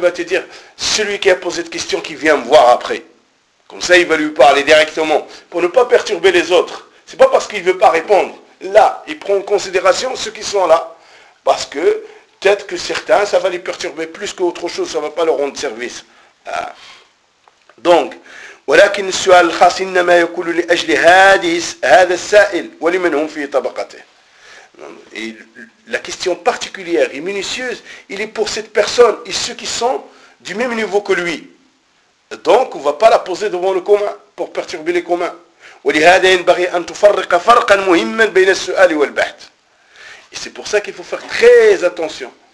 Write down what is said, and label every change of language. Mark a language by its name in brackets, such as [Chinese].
[French] Il va te dire, celui qui a posé cette question qui vient me voir après. Comme ça, il va lui parler directement pour ne pas perturber les autres. Ce n'est pas parce qu'il ne veut pas répondre. Là, il prend en considération ceux qui sont là. Parce que peut-être que certains, ça va les perturber plus qu'autre chose, ça ne va pas leur rendre service. Ah. Donc, [Arabic] ولكن السؤال الخاص إنما يكون لأجل هذا السائل ولمن هم في طبقته. [French] Et la question particulière et minutieuse, il est pour cette personne et ceux qui sont du même niveau que lui. Donc, on ne va pas la poser devant le commun pour perturber les communs. Et c'est pour ça qu'il faut faire très attention.